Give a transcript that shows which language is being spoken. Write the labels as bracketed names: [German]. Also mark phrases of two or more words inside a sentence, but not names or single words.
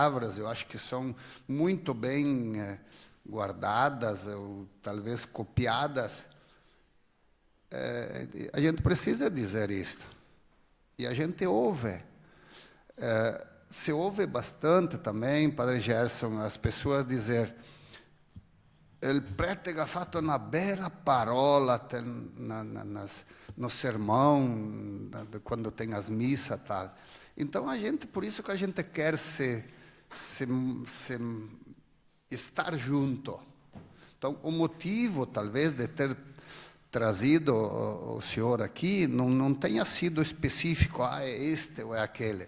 [Portuguese] Eu acho que são muito bem guardadas, ou talvez copiadas. A gente precisa dizer isto. E a gente ouve. Se ouve bastante também, Padre Gerson, as pessoas dizer [Italian] il prete ha fatto una bella parola [Portuguese] no sermão, quando tem as missas, tal. Então, por isso que a gente quer estar junto. Então, o motivo, talvez, de ter trazido o senhor aqui, não tenha sido específico, é este ou é aquele.